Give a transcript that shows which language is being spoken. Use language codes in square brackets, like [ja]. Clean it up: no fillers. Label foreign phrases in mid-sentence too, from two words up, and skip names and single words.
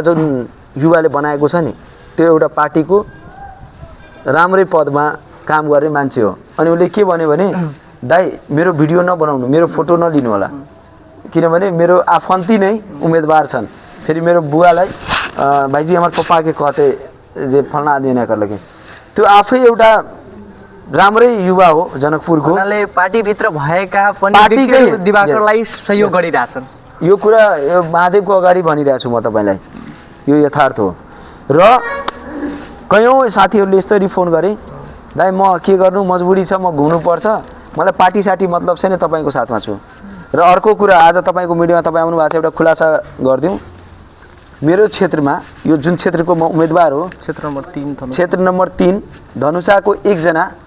[ne] जुन युवाले बनाएको छ नि त्यो एउटा पार्टीको राम्रै पदमा काम गर्ने मान्छे हो अनि उले के भन्यो भने दाइ मेरो भिडियो नबनाउनु मेरो फोटो नलिनु होला किनभने मेरो आफन्ती नै उम्मेदवार छन् फेरि मेरो बुवालाई भाइजी हाम्रो पप्पा [mai] के कहते जे फलना आदमी न कर लगे [ne] त्यो आफै एउटा राम्रै युवा हो जनकपुरको उनीले पार्टी भित्र भएका पनि दिवाकरलाई सहयोग गरिराछन् यो कुरा यो महादेवको अगाडि भनिरहेछु म तपाईलाई यो यथार्थ हो र कयौं साथीहरुले यसरी फोन गरे दाइ म के गर्नु मजबुरी छ म घुम्नु पर्छ मलाई पार्टी साटी मतलब छैन तपाईको साथमा छु र अर्को कुरा आज तपाईको मिडियामा तपाई आउनु भएको छ एउटा खुलासा गर्दियौ मेरो क्षेत्रमा यो जुन क्षेत्रको म उम्मेदवार हो क्षेत्र नम्बर 3 धनुषाको एकजना